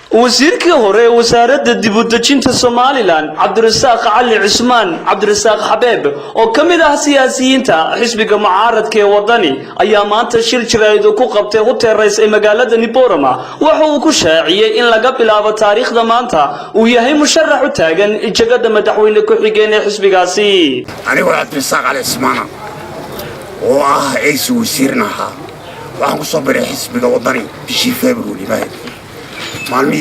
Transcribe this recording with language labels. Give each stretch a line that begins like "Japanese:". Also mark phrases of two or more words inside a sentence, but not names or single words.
Somali: Wasiirkii hore Wasaaradda Dib-u-dejinta Somaliland Cabdirasaaq Cali Cusmaan Cabdirasaaq Xabiib oo kamid ah siyaasiyiinta xisbiga mucaaradka ee wadani ayaa maanta shir jirayd ku qabtay hotel rays ee magaalada Niborama waxa uu ku shaaciyay in laga bilaabo taariikhda maanta uu yahay musharax u taagan jagada madaxweyne ku xigeen ee xisbigaasi anigu Cabdirasaaq Cali Cusmaan oo ah wasiirnaha waxaan ku soo biray xisbiga wadani bishii February maalmii